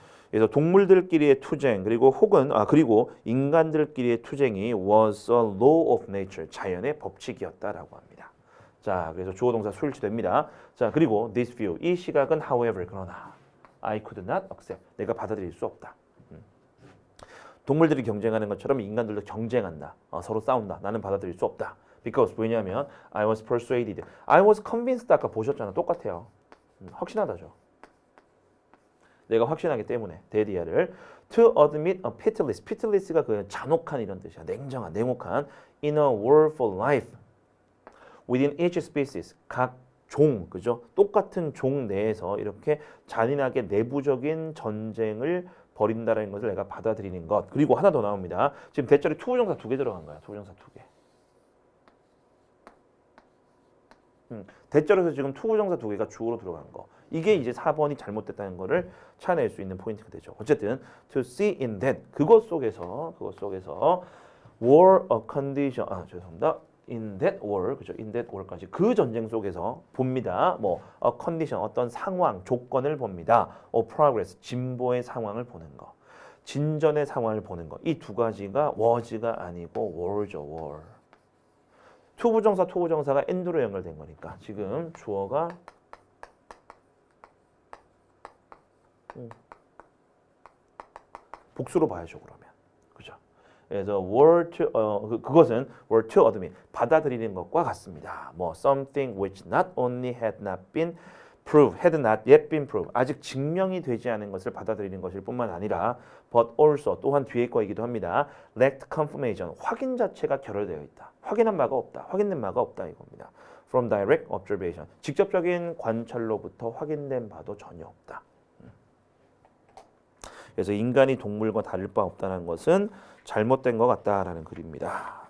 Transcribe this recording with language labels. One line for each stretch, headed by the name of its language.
Korean: 그래서 동물들끼리의 투쟁 그리고 혹은 그리고 인간들끼리의 투쟁이
English: was a law of nature.
Korean: 자연의 법칙이었다라고 합니다. 자, 그래서 주어 동사 수일치됩니다. 자, 그리고 this view, 이 시각은 however, 그러나
English: I could not accept,
Korean: 내가 받아들일 수 없다. 동물들이 경쟁하는 것처럼 인간들도 경쟁한다. 서로 싸운다. 나는 받아들일 수 없다.
English: Because,
Korean: 왜냐하면
English: I was persuaded, I was convinced,
Korean: 아까 보셨잖아. 똑같아요. 확신하다죠. 내가 확신하기 때문에 대디아를
English: to admit a pitiless, pitiless
Korean: 가 그 잔혹한 이런 뜻이야. 냉정한, 냉혹한
English: in a war for life. Within each species,
Korean: 각 종, 그죠? 똑같은 종 내에서 이렇게 잔인하게 내부적인 전쟁을 벌인다는 것을 내가 받아들이는 것. 그리고 하나 더 나옵니다. 지금 대절에 투부정사 2개 들어간 거야. 투부정사 2개. 대절에서 지금 투부정사 2개가 주어로 들어간 거. 이게 이제 4번이 잘못됐다는 거를 찾아낼 수 있는 포인트가 되죠.
English: 어쨌든 to see in that,
Korean: 그것 속에서
English: war a condition,
Korean: 죄송합니다.
English: in that war, 그죠?
Korean: in that war까지 그 전쟁 속에서 봅니다. 뭐 a condition, 어떤 상황, 조건을 봅니다. of progress, 진보의 상황을 보는 거. 진전의 상황을 보는 거. 이 두 가지가 was가 아니고 were죠, were. 투부정사가 and로 연결된 거니까 지금 주어가 복수로 봐야죠, 그러면. 그죠? 그래서 were to, 그것은
English: were to admit,
Korean: 받아들이는 것과 같습니다.
English: 뭐 something which not only had not been proved, had not yet been proved,
Korean: 아직 증명이 되지 않은 것을 받아들이는 것일 뿐만 아니라 but
English: also,
Korean: 또한 뒤에 거이기도 합니다.
English: lacked confirmation,
Korean: 확인 자체가 결여되어 있다. 확인한 바가 없다. 확인된 바가 없다 이겁니다.
English: from direct observation,
Korean: 직접적인 관찰로부터 확인된 바도 전혀 없다. 그래서 인간이 동물과 다를 바 없다는 것은 잘못된 것 같다라는 글입니다.